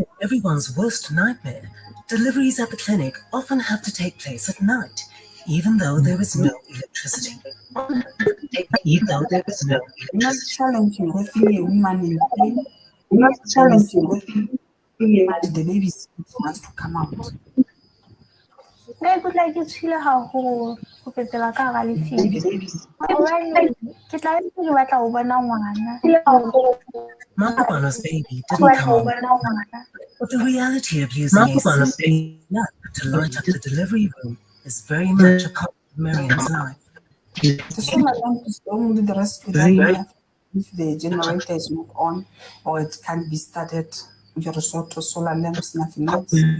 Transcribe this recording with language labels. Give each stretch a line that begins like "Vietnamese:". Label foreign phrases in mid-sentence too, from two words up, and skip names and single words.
English: Everyone's worst nightmare, deliveries at the clinic often have to take place at night, even though there is no electricity. Not challenging with a woman in pain. Not challenging with the baby wants to come out.
Southern Sotho: Ne ke tla ke tshile haholo go fetela ka ga lefile ke tla ke batla go bona ngwana.
English: Makupano's baby didn't come out, but the reality of using a simple lamp to light up the delivery room is very much a part of Miriam's life. The solar lamp is only the rescue that we have if the generator is not on or it can't be started with a resort to solar lamps, nothing else.